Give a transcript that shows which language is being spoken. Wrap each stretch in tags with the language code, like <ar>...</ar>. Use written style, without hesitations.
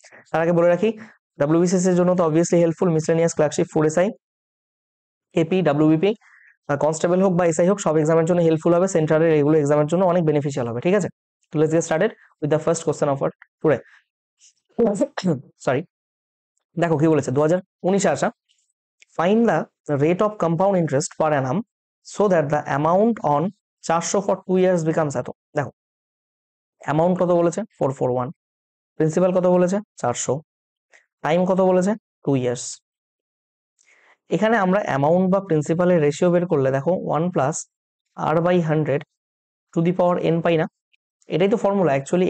<bn>তার আগে বলে রাখি, WBCS এর জন্য তো obviously helpful miscellaneous clerkship, food SI, AP, WBP, constable হোক বা এসআই হোক, সব এক্সামের জন্য হেল্পফুল হবে। সেন্ট্রালের এগুলো এক্সামের জন্য অনেক বেনিফিশিয়াল হবে, ঠিক আছে?</bn> <en>তো let's get started with the first question of today.</en> <bn>Sorry, দেখো কি বলেছে 2019-এ আসা।</bn> <en>Find the rate of compound interest per annum so that the amount on 400 for 2 years becomes</en> <bn>এত। দেখো অ্যামাউন্ট কত বলেছে 441, প্রিন্সিপাল কত বলেছে 400, টাইম কত বলেছে 2 ইয়ার্স। এখানে আমরা অ্যামাউন্ট বা প্রিন্সিপালের রেশিও বের করলে দেখো 1 plus আর by 100 to the power n পাই না? এটাই তো ফর্মুলা অ্যাকচুয়ালি।</bn>